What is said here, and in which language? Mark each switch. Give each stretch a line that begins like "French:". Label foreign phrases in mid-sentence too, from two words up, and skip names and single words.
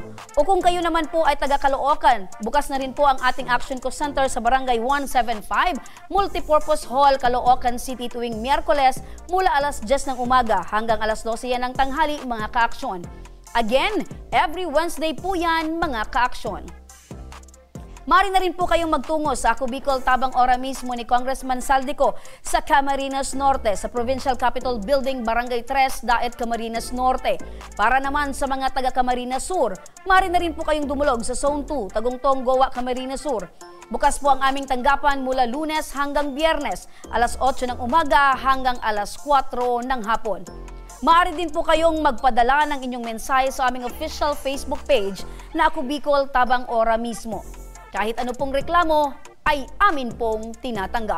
Filipino: O kung kayo naman po ay taga Caloocan, bukas na rin po ang ating Action Co Center sa Barangay 175, Multipurpose Hall, Caloocan City tuwing Miyerkules mula 10:00 ng umaga hanggang 12:00 yan ng tanghali mga ka-aksyon. Again,
English: every Wednesday
Filipino: po yan mga ka-aksyon. Maaari na rin po kayong magtungo sa Ako Bicol Tabang Ora mismo ni Congressman Saldico sa Camarines Norte, sa Provincial Capitol Building, Barangay 3, Daet, Camarines Norte. Para naman sa mga taga Camarines Sur, maaari na rin po kayong dumulog sa Zone 2, Tagungtong, Gowa, Camarines Sur. Bukas po ang aming tanggapan mula Lunes hanggang Biyernes, 8:00 ng umaga hanggang 4:00 ng hapon. Maaari din po kayong magpadala ng inyong mensahe sa aming
English: official Facebook page
Filipino: na Ako Bicol Tabang Ora mismo. Kahit ano pong reklamo ay amin pong tinatanggap.